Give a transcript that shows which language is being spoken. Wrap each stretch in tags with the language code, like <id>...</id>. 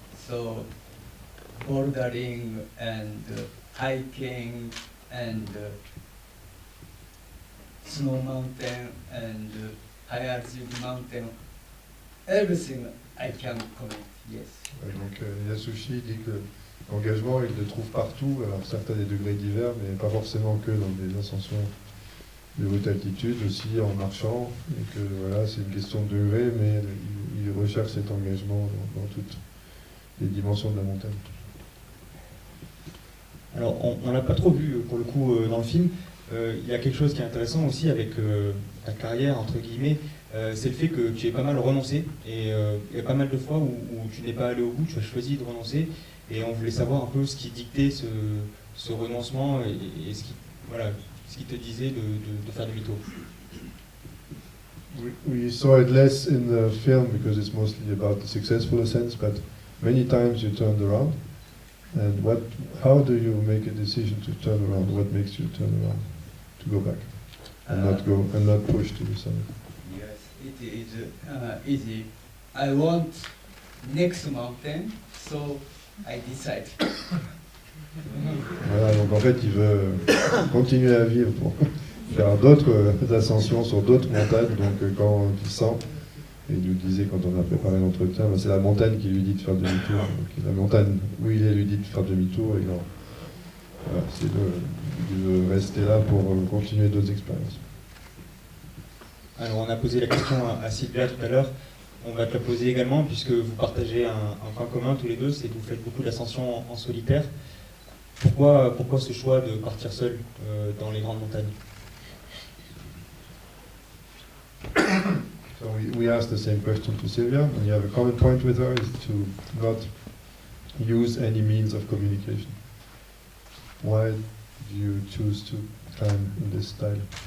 <en>So bouldering and hiking and snow mountain and high altitude mountain, everything I can commit, yes.</en> <fr>Donc Yasushi dit L'engagement, il le trouve partout, alors certes à des degrés divers, mais pas forcément que dans des ascensions de haute altitude, aussi en marchant, et que voilà, c'est une question de degré, mais il recherche cet engagement dans toutes les dimensions de la montagne. Alors, on l'a pas trop vu pour le coup dans le film. Il y a quelque chose qui est intéressant aussi avec ta carrière, entre guillemets, c'est le fait que tu aies pas mal renoncé. Et il y a pas mal de fois où tu n'es pas allé au bout, tu as choisi de renoncer. Et on voulait savoir un peu ce qui dictait ce renoncement et ce qui te disait de faire demi-tour.</fr> <en>We saw it less in the film because it's mostly about the successful ascents, but many times you turned around. And how do you make a decision to turn around? What makes you turn around, to go back, and not push to the summit? Yes, it is easy. I want next mountain, so I decide.</en> <fr>Voilà, donc en fait, il veut continuer à vivre pour faire d'autres ascensions sur d'autres montagnes. Donc quand il sent, et il nous disait quand on a préparé l'entretien, c'est la montagne qui lui dit de faire demi-tour. Donc, la montagne où il est lui dit de faire demi-tour. Et voilà, il veut rester là pour continuer d'autres expériences. Alors on a posé la question à Sylvia tout à l'heure. On va te la poser également puisque vous partagez un point commun tous les deux, c'est que vous faites beaucoup d'ascensions en solitaire. Pourquoi ce choix de partir seul dans les grandes montagnes?</fr> <en>So we asked the same question to Sylvia, and you have a common point with her is to not use any means of communication. Why do you choose to climb in this style?</en>